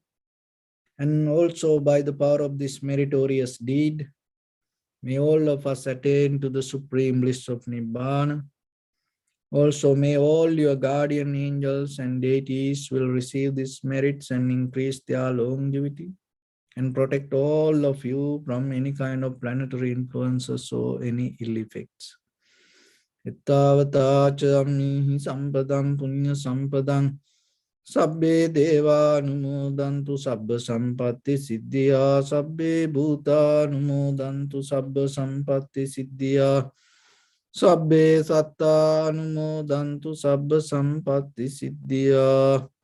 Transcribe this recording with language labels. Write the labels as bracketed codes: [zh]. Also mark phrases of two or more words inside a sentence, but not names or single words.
[en] And also by the power of this meritorious deed, may all of us attain to the supreme bliss of Nibbana. Also, may all your guardian angels and deities will receive these merits and increase their longevity and protect all of you from any kind of planetary influences or any ill effects. [pi] Ittavata chamihi sampadam punya sampadam sabbe deva numodantu sabba sampatti siddhya sabbe bhuta numodantu sabba sampatti siddhya sabbe satta numodantu sabba sampatti siddhya